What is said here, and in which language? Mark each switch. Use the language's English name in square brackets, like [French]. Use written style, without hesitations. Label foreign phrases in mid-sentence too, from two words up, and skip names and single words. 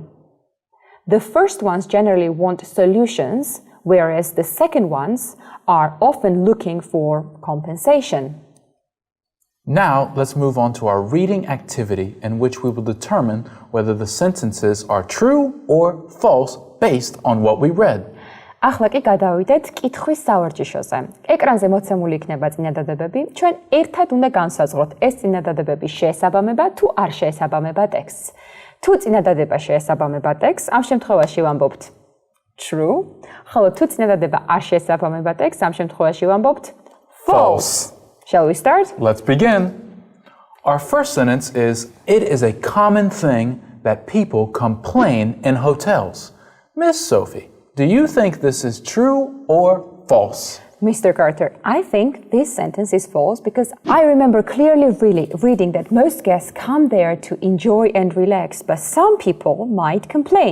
[English] The first ones generally want solutions, whereas the second ones are often looking for compensation. Now, let's move on to our reading activity in which we will determine whether the sentences are true or false based on what we read. [Georgian] ახლა კი გადავიდეთ კითხვის სავარჯიშოზე. ეკრანზე მოცემული იქნება წინადადებები. ჩვენ ერთად უნდა განსაზღვროთ ეს წინადადებები შეესაბამება თუ არ შეესაბამება ტექსტს. თუ წინადადება შეესაბამება ტექსტს, ამ შემთხვევაში ვამბობთ true, ხოლო თუ წინადადება არ შეესაბამება ტექსტს, ამ შემთხვევაში ვამბობთ false. [English] Shall we start? Let's begin. Our first sentence is, it is a common thing that people complain in hotels. Miss Sophie, do you think this is true or false? Mr. Carter, I think this sentence is false because I remember clearly reading that most guests come there to enjoy and relax, but some people might complain.